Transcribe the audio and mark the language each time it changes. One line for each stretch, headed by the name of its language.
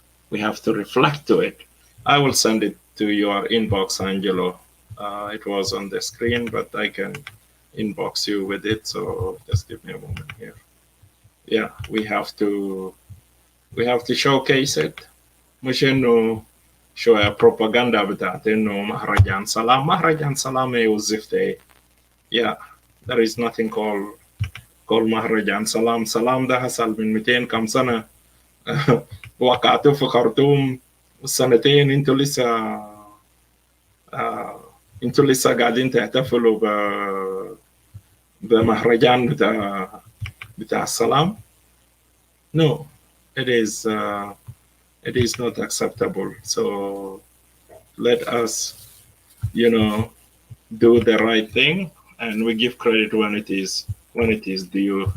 English: We have to reflect to it. I will send it to your inbox, Angelo. It was on the screen, but I can inbox you with it. So just give me a moment here. Yeah, we have to showcase it.
Arabic: مش إنه شوية propaganda بتاعت إنه مهرجان سلام وزفت.
English: Yeah, there is nothing called
Arabic: مهرجان سلام ده حصل من 200 كم سنة. وقعتوا في خرطوم السنتين انتوا لسه قاعدين تحتفلوا بمهرجان بتاع السلام.
English: No, it is not acceptable. So let us, do the right thing, and we give credit when it is due.